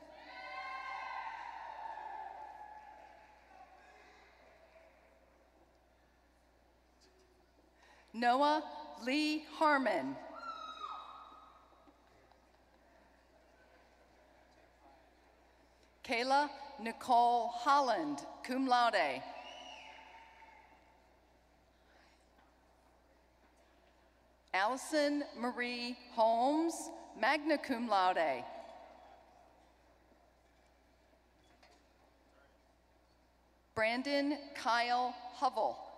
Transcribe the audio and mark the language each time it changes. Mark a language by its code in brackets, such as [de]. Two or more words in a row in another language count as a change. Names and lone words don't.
[en] Noah Lee Harmon. Kayla Nicole Holland, [la] cum laude. [en] Allison Marie Holmes, [la] magna cum laude. [en] Brandon Kyle Hovell.